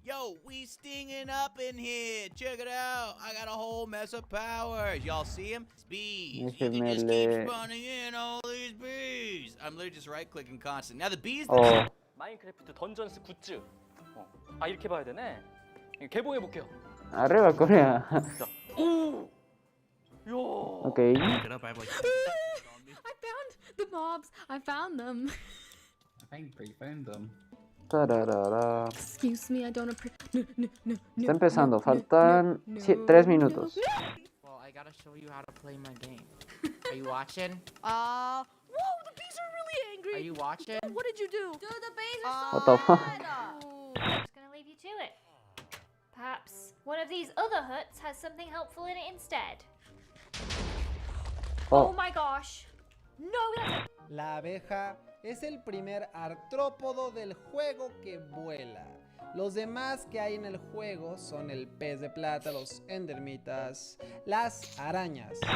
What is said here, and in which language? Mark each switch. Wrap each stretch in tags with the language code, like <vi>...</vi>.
<en>Yo, we stinging up in here! Check it out! I got a whole mess of powers! Y'all see him? It's bees! You can</en> <es>Déjenme</es> <en>just keep</en> <es>le...</es> <en>spawning in all these bees! I'm literally just right-clicking constant. Now the bees... Oh.</en> <ko>마인크래프트 던전스 굿즈. 이렇게 봐야 되네. 개봉해 볼게요.</ko> <es>Arriba, Corea. Ok.</es> <en>I found the mobs. I found them. I think we found them. Tararara. Excuse me, I don't appreciate. No.</en> <es>Está empezando, faltan 3 minutos.</es> <en>Well, I gotta show you how to play my game. Are you watching? Whoa, the bees are really angry. Are you watching? What did you do? Dude, the bees are What the fuck? I'm just gonna leave you to it. Perhaps one of these other huts has something helpful in it instead. Oh Oh, my gosh. No, that's</en> <es>La abeja es el primer artrópodo del juego que vuela. Los demás que hay en el juego son el pez de plata, los endermitas, las arañas.</es>